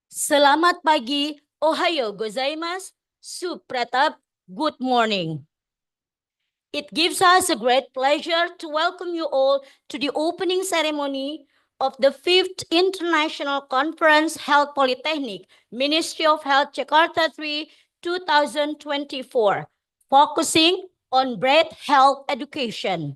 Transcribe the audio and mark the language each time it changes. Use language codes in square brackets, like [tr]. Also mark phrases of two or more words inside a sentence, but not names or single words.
[id] Selamat pagi, [ja] ohayo gozaimasu, supratap, [en] good morning. It gives us a great pleasure to welcome you all to the opening ceremony of the 5th International Conference Health Polytechnic, Ministry of Health Jakarta 3, 2024, focusing on breast health education.